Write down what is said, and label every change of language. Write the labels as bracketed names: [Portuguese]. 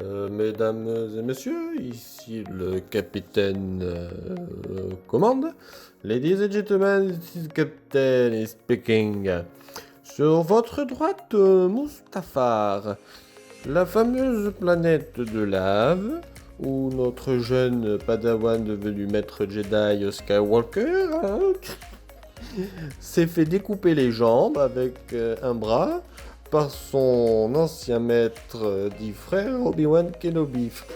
[French] mesdames et messieurs, ici le capitaine commande. [English] Ladies and gentlemen, this is Captain is speaking. [French] Sur votre droite, Mustafar, la fameuse planète de lave, où notre jeune padawan devenu maître Jedi Skywalker s'est fait découper les jambes avec un bras par son ancien maître dit frère Obi-Wan Kenobi.